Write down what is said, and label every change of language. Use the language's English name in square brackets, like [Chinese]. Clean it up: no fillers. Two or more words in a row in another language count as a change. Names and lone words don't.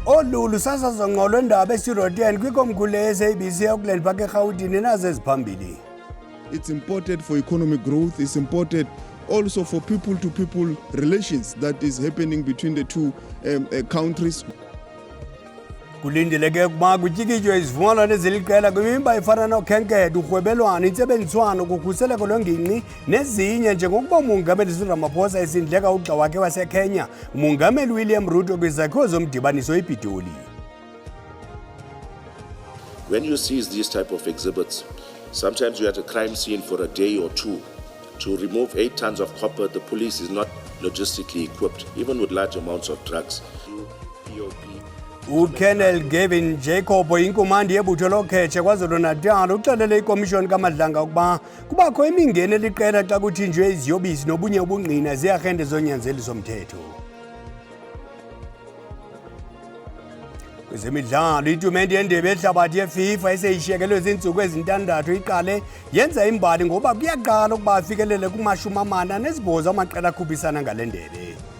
[Xhosa] Lulu sasa ngqolo ndaba esirodeni kwikomkhulu le-SABC eAuckland Park eGauteng nazo eziphambili. [English] It's important for economic growth. It's important also for people-to-people relations that is happening between the two countries. [Xhosa] Kulindeleke ukuba kutyikitywe izivumelwano eziliqela kwimiba efana nokhenketho, urhwebelwano, intsebenziswano, kukhuseleko lwengingqi nezinye njengokuba umongameli Cyril Ramaphosa esindleka ugxa wakhe waseKenya, umongameli William Ruto kwizakhiwo zomdibaniso ePitoli. [English] When you see these type of exhibits, sometimes you're at a crime scene for a day or two. To remove 8 tons of copper, the police is not logistically equipped, even with large amounts of drugs. [Xhosa] uKolonel Gavin Jacob inkomandi yebutho lokhetshe KwaZulu-Natal uxelele ikomishoni kaMadlanga ukuba kubakho imingeni eliqela xa kuthinjwe iziyobisi nobunye ubungqina ziarhente zonyanzeliso mthetho. Kwezemidlalo, itumente yendebe yehlabathi yeFIFA eseyishiyekelwe zintsuku ezintandathu iqale yenza imbali ngoba kuyaqala ukuba afikelele kuma-48 amaqela akhuphisana ngale ndebe.